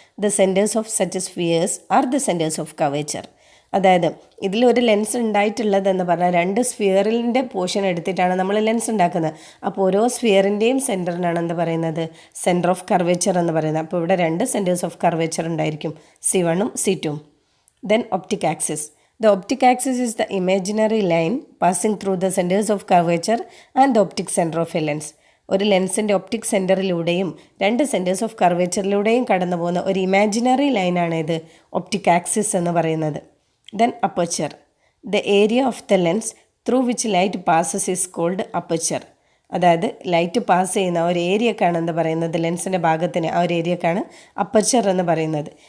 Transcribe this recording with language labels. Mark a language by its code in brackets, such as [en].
[en] The centres of such spheres are the centres of curvature. [ml] അതായത് ഇതിലൊരു lens ഉണ്ടായിട്ടുള്ളതെന്ന് പറഞ്ഞാൽ രണ്ട് സ്ഫിയറിൻ്റെ പോർഷൻ എടുത്തിട്ടാണ് നമ്മൾ ലെൻസ് ഉണ്ടാക്കുന്നത്. അപ്പോൾ ഓരോ സ്ഫിയറിൻ്റെയും സെൻറ്ററിനാണ് എന്ത് പറയുന്നത്, സെൻറ്റർ ഓഫ് കർവേച്ചർ എന്ന് പറയുന്നത്. അപ്പോൾ ഇവിടെ രണ്ട് സെൻറ്റേഴ്സ് ഓഫ് കർവേച്ചർ ഉണ്ടായിരിക്കും, C1ഉം C2ഉം. [en] Then optic axis. The optic axis is the imaginary line passing through the centers of curvature and the optic center of a lens. [ml] ഒരു ലെൻസിൻ്റെ ഒപ്റ്റിക് സെൻറ്ററിലൂടെയും രണ്ട് സെൻറ്റേഴ്സ് ഓഫ് കർവേച്ചറിലൂടെയും കടന്നു പോകുന്ന ഒരു ഇമാജിനറി ലൈനാണ് ഇത് ഒപ്റ്റിക് ആക്സിസ് എന്ന് പറയുന്നത്. [en] Then aperture, the area of the lens through which light passes is called aperture. [ml] അതായത് ലൈറ്റ് പാസ് ചെയ്യുന്ന ഒരു ഏരിയക്കാണ് എന്ന് പറയുന്നത്, ലെൻസിൻ്റെ ഭാഗത്തിന് ആ ഒരു ഏരിയക്കാണ് അപ്പർച്ചർ എന്ന് പറയുന്നത്.